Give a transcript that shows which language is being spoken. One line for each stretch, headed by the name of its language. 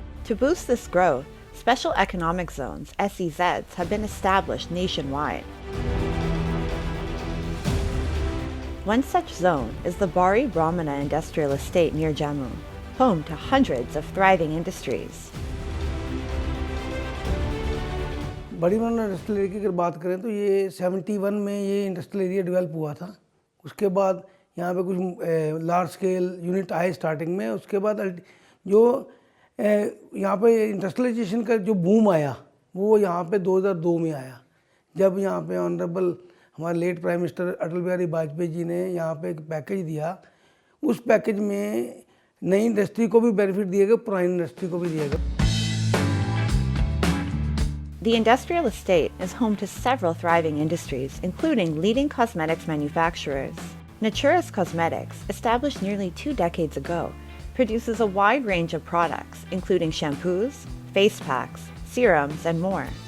English: To boost this growth, special economic zones, SEZs, have been established nationwide. One such zone is the Bari Brahmana Industrial Estate near Jammu, home to hundreds of thriving industries.
Hindi: बड़ी ब्रह्मण्य industrial area की अगर बात करें तो ये 71 में ये industrial area develop हुआ था। उसके बाद यहाँ पे कुछ लार्ज स्केल यूनिट आए स्टार्टिंग में। उसके बाद जो यहाँ पे इंडस्ट्रियलाइजेशन का जो बूम आया वो यहाँ पे 2002 में आया, जब यहाँ पे ऑनरेबल हमारे late prime minister Atal Bihari Vajpayee ji ने यहाँ पे एक पैकेज दिया। उस पैकेज में नई इंडस्ट्री को भी बेनिफिट दिया गया, पुरानी इंडस्ट्री को भी दिया गया।
English: The industrial estate is home to several thriving industries, including leading cosmetics manufacturers. Natura's Cosmetics, established nearly 2 decades ago, produces a wide range of products, including shampoos, face packs, serums, and more.